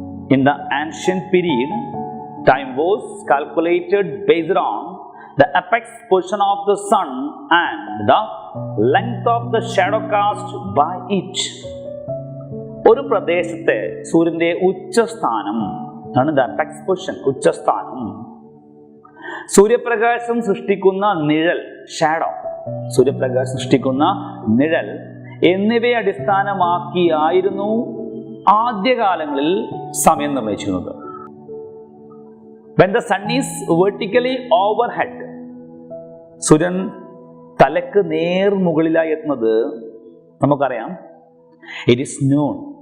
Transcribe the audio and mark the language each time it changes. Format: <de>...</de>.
<en>In the ancient period, time was calculated based on the apex position of the sun and the length of the shadow cast by it.</en> <ml>ഒരു പ്രദേശത്തെ സൂര്യന്റെ ഉച്ചസ്ഥാനം ആണ്</ml> <en>the apex position,</en> <ml>ഉച്ചസ്ഥാനം. സൂര്യപ്രകാശം സൃഷ്ടിക്കുന്ന നിഴൽ, shadow, സൂര്യപ്രകാശം സൃഷ്ടിക്കുന്ന നിഴൽ എന്നിവയെ അടിസ്ഥാനമാക്കിയായിരുന്നു ആദ്യകാലങ്ങളിൽ സമയം നിർണ്ണയിച്ചിരുന്നത്.</ml> <en>When the sun is vertically overhead,</en> <ml>സൂര്യൻ തലക്ക് നേർ മുകളിലായി എത്തുന്നത് നമുക്കറിയാം.</ml> <en>It is noon.</en>